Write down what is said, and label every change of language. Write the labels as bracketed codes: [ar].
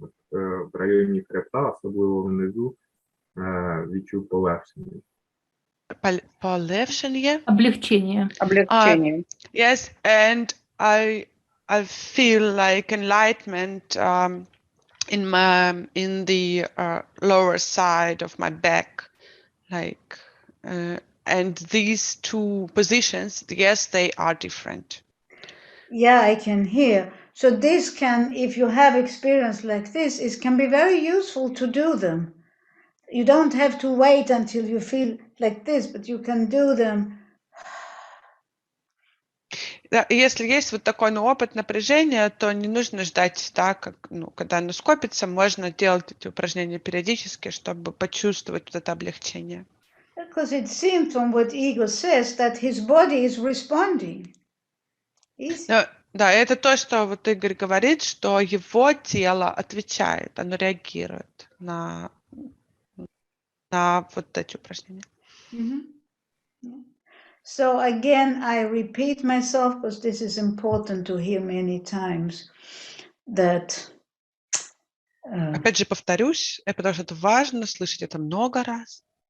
[uk] В районі хребта, особливо внизу, відчув полегшення. Полегшение? [ru] Облегчение. Облегчение. [en] Yes, and I feel like enlightenment in the lower side of my back, like, and these two positions, yes, they are different. Yeah, I can hear. So this can, if you have experience like this, it can be very useful to do them. You don't have to wait until you feel like this, but you can do them. [ru] Да, если есть вот такой опыт напряжения, то не нужно ждать, да, когда оно скопится, можно делать эти упражнения периодически, чтобы почувствовать вот это облегчение. [en] Because it seems from what ego says that his body is responding. [ru] Да, это то, что вот Игорь говорит, что его тело отвечает, оно реагирует на вот эти упражнения. [en] So again, I repeat myself because this is important to hear many times. That. [ru] Опять же повторюсь, потому что это важно слышать это много раз.